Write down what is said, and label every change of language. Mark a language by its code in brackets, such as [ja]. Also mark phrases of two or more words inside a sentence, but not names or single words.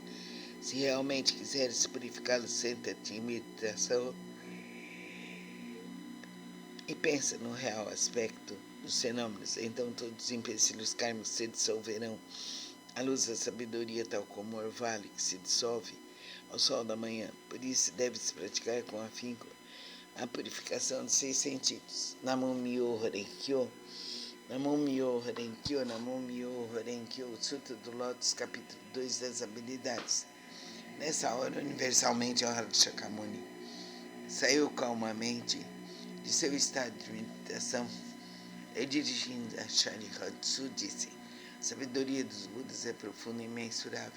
[pt] Se realmente quiseres purificá-los, senta-te em meditação e pensa no real aspecto dos fenômenos. Então todos os empecilhos kármicos se dissolverão à luz da sabedoria, tal como o orvalho que se dissolve ao sol da manhã. Por isso deve-se praticar com afinco a purificação dos 6 sentidos. [ja] 南無妙法蓮華経、南無妙法蓮華経、南無妙法蓮華経, [pt] Sutra do Lótus, capítulo 2 das habilidades. Nessa hora, universalmente, a hora de Shakyamuni saiu calmamente de seu estado de meditação e, dirigindo a Sharihatsu, disse: a sabedoria dos Budas é profunda e imensurável.